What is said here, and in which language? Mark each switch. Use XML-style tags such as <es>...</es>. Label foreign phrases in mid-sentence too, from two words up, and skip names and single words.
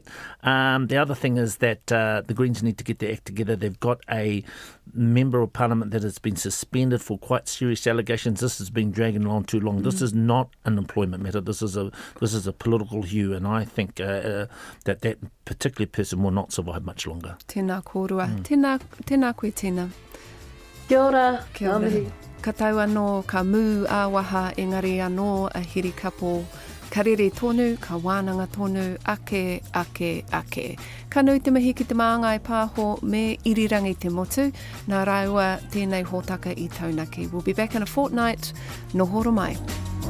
<en>The other thing is that the Greens need to get their act together. They've got a member of Parliament that has been suspended for quite serious allegations. This has been dragging on too long. This is not an employment matter. This is a political hue, and I think that particular person will not survive much longer.</en> <mi>Tēnā kōrua. Tēnā koe tēnā. Kia ora. Kia ora. Ka tau anō, ka mū āwaha, engari anō, a hiri kapo. Ka rere tonu, ka wānanga tonu, ake. Ka nui te mihi ki te Māngai Pāho me irirangi te motu. Nā raua, tēnei hōtaka I taunaki.</mi> <en>We'll be back in a fortnight.</en> <mi>Nō horo mai.</mi>